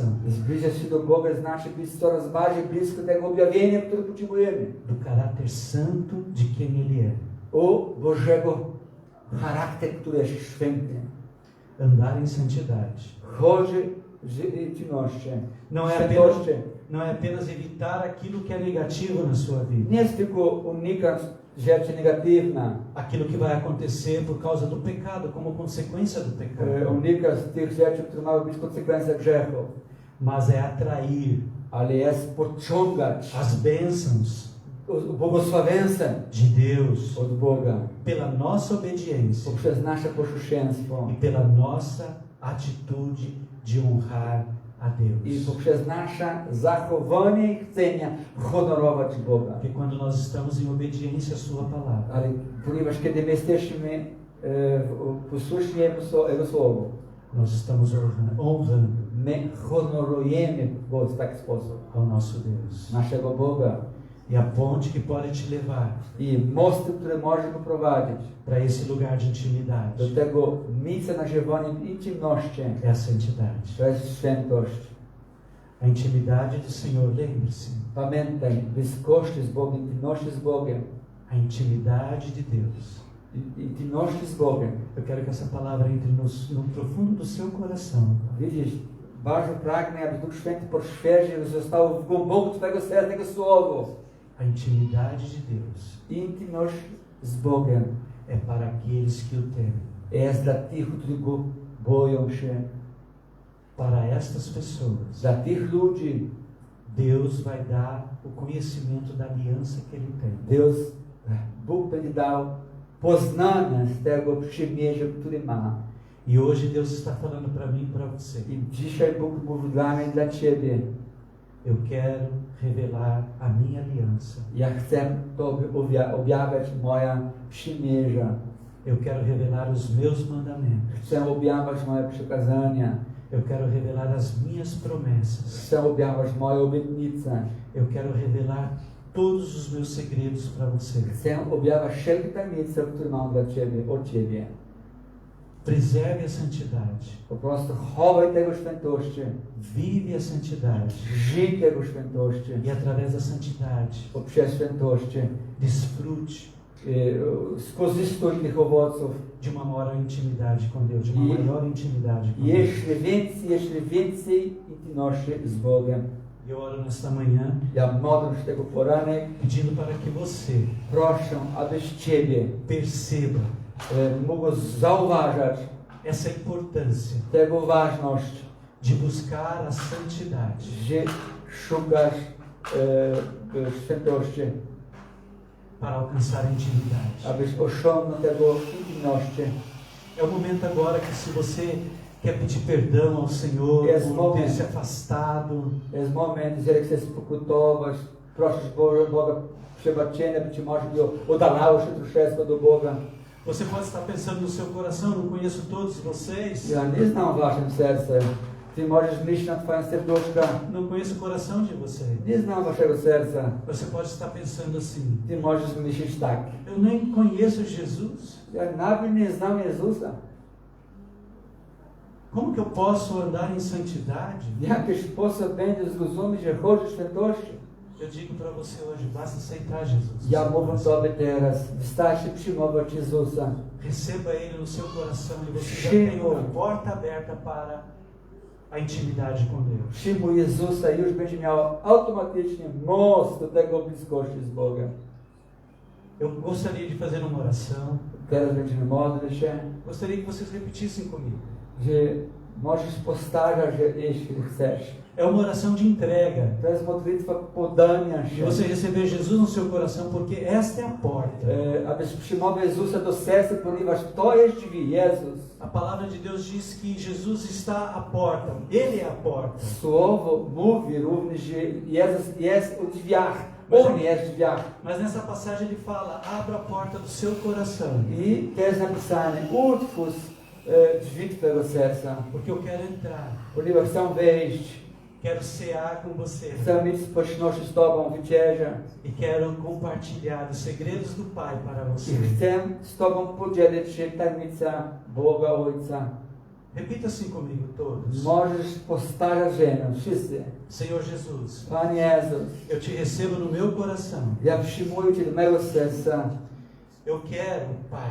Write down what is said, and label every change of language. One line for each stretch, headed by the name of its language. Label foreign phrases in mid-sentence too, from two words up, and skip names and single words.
Polish: Zbliżać się do Boga znaczy być coraz bardziej blisko tego objawienia, które potrzebujemy.
Portuguese: do caráter santo de quem Ele é.
Polish: O Bożego charakter, który jest święty.
Portuguese: Andar em santidade.
Polish: Chodzi w intymności,
Portuguese: Não é apenas evitar aquilo que é negativo na sua vida,
Polish: nie jest tylko unikać rzeczy negatywnych,
Portuguese: aquilo que vai acontecer por causa do pecado, como consequência do pecado,
Polish: unikać tych rzeczy, które mają być konsekwencją grzechu,
Portuguese: mas é atrair
Polish: ale jest pociągać
Portuguese: as bênçãos
Polish: błogosławieństwem
Portuguese: de Deus
Polish: od Boga
Portuguese: pela nossa obediência
Polish: poprzez nasze posłuszeństwo
Portuguese: e pela nossa atitude de honrar a
Polish: i
Portuguese: Deus.
Polish: poprzez nasze zachowanie i chcenia honorować Boga.
Portuguese: Porque quando nós estamos em obediência à Sua palavra,
Polish: Ale ponieważ kiedy my jesteśmy posłuszni Jego Słowu,
Portuguese: nós estamos honrando
Polish: my honorujemy Go w taki sposób.
Portuguese: ao nosso Deus.
Polish: Naszego Boga.
Portuguese: E a ponte que pode te levar
Polish: I mosty, które może poprowadzić
Portuguese: para esse lugar de intimidade
Polish: do tego miejsca nażywania intymności,
Portuguese: é a santidade.
Polish: to jest świętość.
Portuguese: A intimidade do Senhor, lembre-se,
Polish: Pamiętaj, bliskości z Bogiem, intymności z Bogiem.
Portuguese: a intimidade de Deus.
Polish: Intymności z Bogiem.
Portuguese: Eu quero que essa palavra entre no profundo do seu coração.
Polish: Widzisz, bardzo pragnę, aby Duch Święty poświęcił, został w głęboku Twojego serca Jego Słowo.
Portuguese: A intimidade de Deus
Polish: Intymność z Bogiem
Portuguese: é para aqueles que o temem.
Polish: jest dla tych, którzy Go boją się.
Portuguese: Para estas pessoas,
Polish: Dla tych ludzi
Portuguese: Deus vai dar o conhecimento da aliança que Ele tem.
Polish: Bóg będzie dał poznanie z tego przymierza, który ma.
Portuguese: E hoje Deus está falando para mim e para você.
Polish: I dzisiaj Bóg mówi dla mnie, dla Ciebie.
Portuguese: Eu quero revelar a minha aliança.
Polish: Ja chcę Tobie objawiać moja przymierza.
Portuguese: Eu quero revelar os meus mandamentos.
Polish: Chcę objawiać moje przykazania.
Portuguese: Eu quero revelar as minhas promessas.
Polish: Chcę objawiać moje obietnice.
Portuguese: Eu quero revelar todos os meus segredos para você.
Polish: Chcę objawiać wszelkie tajemnice, które mam dla Ciebie, od Ciebie.
Portuguese: Preserve a santidade.
Polish: Po prostu chowaj tego świętości.
Portuguese: Vive a santidade.
Polish: Żyj tego świętości.
Portuguese: E através da santidade,
Polish: Poprzez świętości.
Portuguese: desfrute
Polish: Skorzystuj tych owoców.
Portuguese: de uma maior intimidade com Deus, de uma maior intimidade com Deus.
Polish: Jeszcze więcej intymności z Bogiem.
Portuguese: E eu oro nesta manhã
Polish: Ja modlę się tego poranek.
Portuguese: pedindo para que você
Polish: Proszę, abyś Ciebie
Portuguese: perceba
Polish: mógł zauważać
Portuguese: essa importância
Polish: tego ważność,
Portuguese: de buscar a santidade.
Polish: że szukasz świętości,
Portuguese: Para alcançar a intimidade.
Polish: abyś osiągnął tego intymności.
Portuguese: É o momento agora que se você quer pedir perdão ao Senhor Yes, por
Polish: moment.
Portuguese: ter se afastado,
Polish: Jest moment, jeżeli chcesz pokutować, prosisz Boga przebaczenia, być może oddalało się troszeczkę do Boga.
Portuguese: você pode estar pensando no seu coração, não conheço todos vocês,
Polish: Ja nie znam waszym sercem. Ty możesz myśleć na twoim serduszku.
Portuguese: não conheço o coração de vocês.
Polish: Nie znam waszego serca.
Portuguese: Você pode estar pensando assim,
Polish: Ty możesz myśleć tak.
Portuguese: eu nem conheço Jesus,
Polish: Ja nawet nie znam Jezusa.
Portuguese: como que eu posso andar em santidade?
Polish: W jaki sposób będę zrozumieć, że chodzi o świętości?
Portuguese: Eu digo para você hoje, basta aceitar Jesus.
Polish: Ja mówię Tobie teraz, wystarczy przyjmować Jezusa.
Portuguese: Receba Ele no seu coração e você já Sim. tem uma porta aberta para a intimidade com Deus.
Polish: Przyjmuj Jezusa i już będzie miał automatycznie most do tego bliskości z Bogiem.
Portuguese: Eu gostaria de fazer uma oração.
Polish: Teraz będziemy modlić się,
Portuguese: Gostaria que vocês repetissem comigo.
Polish: że możesz powtarzać, że jeśli chcesz.
Portuguese: É uma oração de entrega.
Polish: To jest modlitwa podania
Portuguese: De
Polish: się.
Portuguese: você receber Jesus no seu coração, porque esta é a porta.
Polish: Abyś przyjmował Jezusa do serca, ponieważ to jest drzwi, Jezus.
Portuguese: A palavra de Deus diz que Jesus está à porta. Ele é a porta.
Polish: Słowo mówi również, że Jezus jest u drzwiach. On jest w drzwiach.
Portuguese: Mas nessa passagem ele fala: abra a porta do seu coração,
Polish: I to jest napisane, otwórz drzwi twojego serca,
Portuguese: porque eu quero entrar.
Polish: ponieważ chcę wejść,
Portuguese: Quero cear com você
Polish: chcę mieć społeczność z Tobą, wieczerzę.
Portuguese: e quero compartilhar os segredos do Pai para você.
Polish: I chcę z Tobą podzielić się tajemnica Boga Ojca.
Portuguese: Repita assim comigo todos.
Polish: Możesz powtarzać ze mną, wszyscy.
Portuguese: Senhor Jesus,
Polish: Panie Jezus,
Portuguese: eu te recebo no meu coração.
Polish: ja przyjmuję Cię do mego serca.
Portuguese: Eu quero, Pai,